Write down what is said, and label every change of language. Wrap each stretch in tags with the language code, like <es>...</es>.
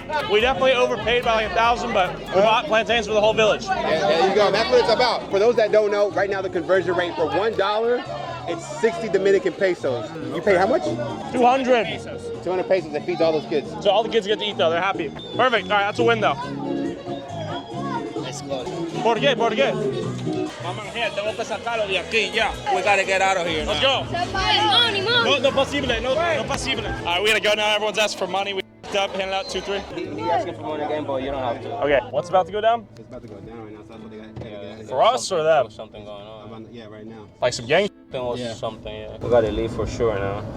<en>We definitely overpaid by like 1,000, but we bought plantains for the whole village. Yeah, there you go. That's what it's about. For those that don't know, right now the conversion rate for $1, it's 60 Dominican pesos. You pay how much? 200. 200 pesos. That feeds all those kids. So all the kids get to eat though. They're happy. Perfect. All right, that's a win though.</en> <es>¿Por qué? ¿Por qué? Vamos, gente, tengo que sacarlo de aquí ya.</es> <en>We gotta get out of here. Let's go.</en> <es>No posible. No posible.</es> <en>All right, we gotta go now. Everyone's asking for money. We up, handing out 2, 3. He asking for money again, but you don't have to. Okay, what's about to go down? It's about to go down right now, so that's what they got. For us or them? Something going on. Yeah, right now. Like some gang? Something, yeah. We gotta leave for sure now.</en>